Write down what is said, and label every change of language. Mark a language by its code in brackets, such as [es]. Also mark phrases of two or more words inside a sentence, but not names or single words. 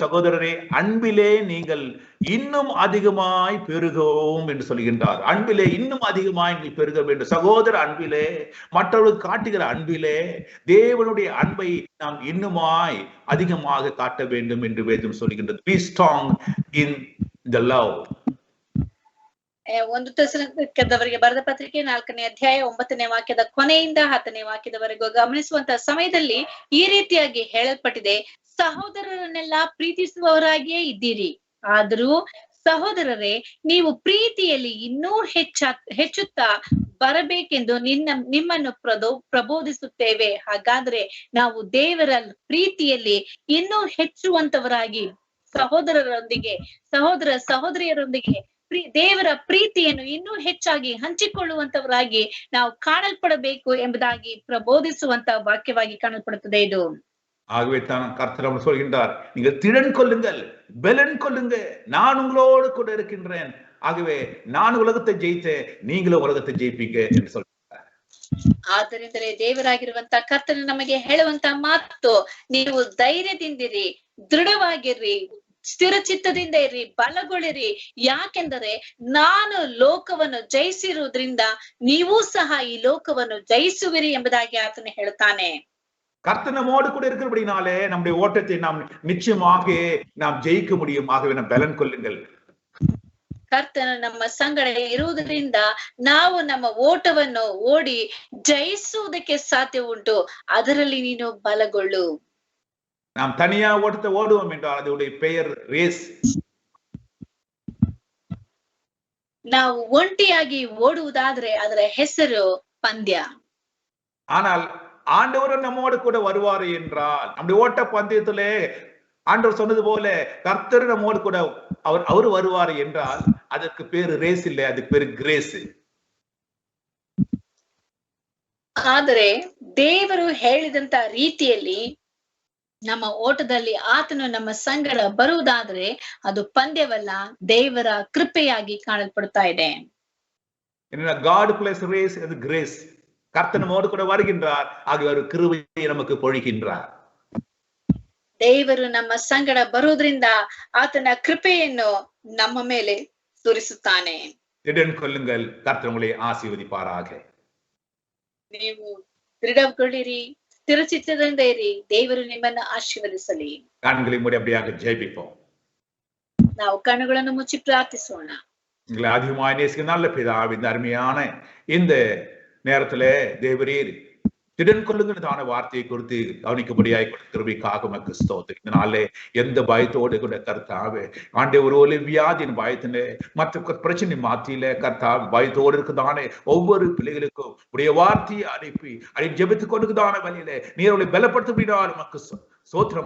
[ta] சகோதரரே, அன்பிலே நீங்கள் இன்னும் அதிகமாய் பெருகவும் என்று சொல்கின்றார். அன்பிலே இன்னும் அதிகமாய் நீங்கள் பெருக வேண்டும். சகோதர அன்பிலே, மற்றவர்களுக்கு காட்டுகிற அன்பிலே தேவனுடைய அன்பை நாம் இன்னுமாய் அதிகமாக காட்ட வேண்டும் என்று வேதம் சொல்கின்றது. [en] Be strong in the love. [kn] 1 ತೆಸಲೋನಿಕದವರಿಗೆ ಬರೆದ ಪತ್ರಿಕೆ 4ನೇ ಅಧ್ಯಾಯ 9ನೇ ವಾಕ್ಯದ ಕೊನೆಯಿಂದ 10ನೇ ವಾಕ್ಯದವರೆಗೂ ಗಮನಿಸುವಂತ ಸಮಯದಲ್ಲಿ ಈ ರೀತಿಯಾಗಿ ಹೇಳಲ್ಪಟ್ಟಿದೆ, ಸಹೋದರರನ್ನೆಲ್ಲ ಪ್ರೀತಿಸುವವರಾಗಿಯೇ ಇದ್ದೀರಿ. ಆದರೂ ಸಹೋದರರೇ, ನೀವು ಪ್ರೀತಿಯಲ್ಲಿ ಇನ್ನೂ ಹೆಚ್ಚುತ್ತಾ ಬರಬೇಕೆಂದು ನಿಮ್ಮನ್ನು ಪ್ರಬೋಧಿಸುತ್ತೇವೆ. ಹಾಗಾದ್ರೆ ನಾವು ದೇವರ ಪ್ರೀತಿಯಲ್ಲಿ ಇನ್ನೂ ಹೆಚ್ಚುವಂತವರಾಗಿ ಸಹೋದರ ಸಹೋದರಿಯರೊಂದಿಗೆ ದೇವರ ಪ್ರೀತಿಯನ್ನು ಇನ್ನೂ ಹೆಚ್ಚಾಗಿ ಹಂಚಿಕೊಳ್ಳುವಂತವರಾಗಿ ನಾವು ಕಾಣಲ್ಪಡಬೇಕು ಎಂಬುದಾಗಿ ಪ್ರಬೋಧಿಸುವಂತ ವಾಕ್ಯವಾಗಿ ಕಾಣಲ್ಪಡುತ್ತದೆ ಇದು. [ta] ஆகவே தான் கர்த்தர் சொல்கின்றார், நீங்கள் திடன் கொள்ளுங்கள், பலன் கொள்ளுங்க, நான் உங்களோடு கூட இருக்கின்றேன். ஆகவே நான் உலகத்தை ஜெயித்தேன், நீங்களும் உலகத்தை ஜெயிப்பீங்க என்று சொல்கிறார். [kn] ಆದ್ದರಿಂದಲೇ ದೇವರಾಗಿರುವಂತ ಕರ್ತನು ನಮಗೆ ಹೇಳುವಂತ ಮಾತು, ನೀವು ಧೈರ್ಯದಿಂದಿರಿ, ದೃಢವಾಗಿರ್ರಿ, ಸ್ಥಿರಚಿತ್ತದಿಂದ ಇರ್ರಿ, ಬಲಗೊಳ್ಳಿರಿ. ಯಾಕೆಂದರೆ ನಾನು ಲೋಕವನ್ನು ಜಯಿಸಿರುವುದರಿಂದ ನೀವು ಸಹ ಈ ಲೋಕವನ್ನು ಜಯಿಸುವಿರಿ ಎಂಬುದಾಗಿ ಆತನು ಹೇಳುತ್ತಾನೆ. [ta] கர்த்தர் நம்மோடு கூட இருக்கிறபடினாலே நம்முடைய ஓட்டத்தை நாம் நிச்சயமாக நாம் ஜெயிக்க முடியும். ஆகவே நாம் பலன் கொள்ளுங்கள். [kn] ಕರ್ತನು ನಮ್ಮ ಸಂಗಡ ಇರುವುದರಿಂದ ನಾವು ನಮ್ಮ ಓಟವನ್ನು ಓಡಿ ಜಯಿಸುವುದಕ್ಕೆ ಸಾಧ್ಯ ಉಂಟು. ಅದರಲ್ಲಿ ನೀನು ಬಲಗೊಳ್ಳು. [ta] நாம் தனியா ஓட்டத்தை ஓடுவோம் என்றால் அதோடைய பெயர் ரேஸ். [kn] ನಾವು ಒಂಟಿಯಾಗಿ ಓಡುವುದಾದ್ರೆ ಅದರ ಹೆಸರು ಪಂದ್ಯ. [ta] ஆனால் ஆண்டவர் நம்மோடு கூட வருவார் என்றால், நம்முடைய ஓட்ட பந்தயத்திலே ஆண்டவர் சொன்னது போல கர்த்தர் நம்மோடு கூட அவர் வருவார் என்றால் அதற்கு பேரு ரேஸ் இல்லை, அதுக்கு பேரு கிரேஸ். [kn] ಆದರೆ ದೇವರು ಹೇಳಿದಂತ ರೀತಿಯಲ್ಲಿ ನಮ್ಮ ಓಟದಲ್ಲಿ ಆತನು ನಮ್ಮ ಸಂಗಡ ಬರುವುದಾದ್ರೆ ಅದು ಪಂದ್ಯವಲ್ಲ, ದೇವರ ಕೃಪೆಯಾಗಿ ಕಾಣಲ್ಪಡ್ತಾ ಇದೆ. [en] God plays race as grace. [ta] கர்த்தர் நம்மோடு கூட வருகின்றார், ஆகிய ஒரு கிருபையை நமக்கு பொழிகின்றார். [kn] ದೇವರು ನಮ್ಮ ಸಂಗಡ ಬರುವುದರಿಂದ ಆತನ ಕೃಪೆಯನ್ನು ನಮ್ಮ ಮೇಲೆ ಸುರಿಸುತ್ತಾನೆ. [ta] திடன் கொள்ளுங்கள், கர்த்தர் உங்களை ஆசீர்வதிப்பாராக. [kn] ನೀವು ದೃಢಗೊಳ್ಳಿರಿ, ಸ್ಥಿರಚಿತ್ತದಿಂದ ಇರಿ, ದೇವರು ನಿಮ್ಮನ್ನು ಆಶೀರ್ವದಿಸಲಿ. [ta] கண்களை மூடி அப்படியாக ஜெபிப்போம். [kn] ನಾವು ಕಣ್ಣುಗಳನ್ನು ಮುಚ್ಚಿ ಪ್ರಾರ್ಥಿಸೋಣ. [ta] எங்களை அதிகமாக நேசிக்க நல்ல பிதாவே, இந்த அருமையான இந்த நேரத்திலே தேவரீர் திடன் கொள்ளுங்கதான வார்த்தையை குறித்து கவனிக்கும்படியாய் கிருபைக்காக உமக்கு ஸ்தோத்திரம். இந்த நாளிலே எந்த பயத்தோடு கூட கர்த்தாவே ஆண்டே ஒரு வியாதியின் பயத்திலே மற்ற பிரச்சனை மாத்தியில கர்த்தாவே பயத்தோடு இருக்குதானே ஒவ்வொரு பிள்ளைகளுக்கும் உடைய வார்த்தையை அனுப்பி அதை ஜெபித்துக் கொண்டுதான வழியிலே நீர் அவளை பலப்படுத்த உமக்கு சோத்திரம்.